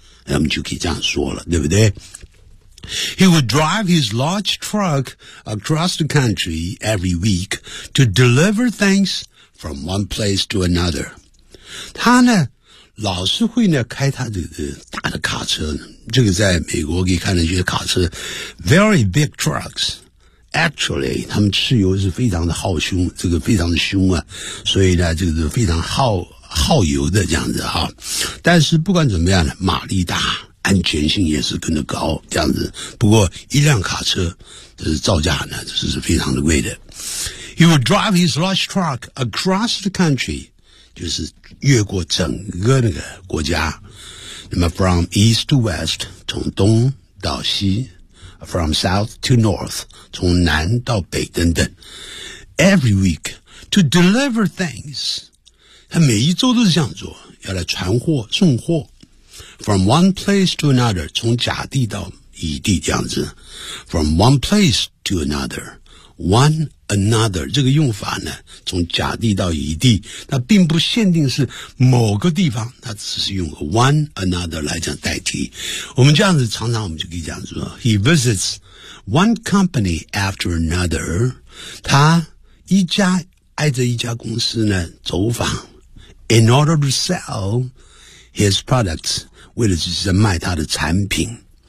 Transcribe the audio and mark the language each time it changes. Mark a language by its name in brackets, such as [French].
[Chinese] 那么就可以这样说了，对不对？ [English] He would drive his large truck across the country every week to deliver things from one place to another. [Chinese] 他呢老是会呢开他的大的卡车，这个在美国可以看到一些卡车 [English] very big trucks， actually [Chinese] 他们汽油是非常的耗凶，这个非常的凶啊，所以呢这个非常耗油的这样子哈。但是不管怎么样呢，马力大，安全性也是跟着高这样子。不过一辆卡车这是造价呢，这是非常的贵的。 [English] He would drive his large truck across the country， [Chinese] 就是越过整个那个国家，那么 [English] from east to west， [Chinese] 从东到西， [English] from south to north， [Chinese] 从南到北等等， [English] every week to deliver things， [Chinese] 他每一周都是这样做，要来传货送货， [English] from one place to another， [Chinese] 从甲地到乙地这样子， [English] from one place to another， one [Chinese] another 这个用法呢，从甲地到乙地，它并不限定是某个地方，它只是用 one another 来讲代替。我们这样子常常我们就可以讲说 ， [English] He visits one company after another， [Chinese] 他一家挨着一家公司呢走访 ， [English] in order to sell his products， [Chinese] 为了就是卖他的产品。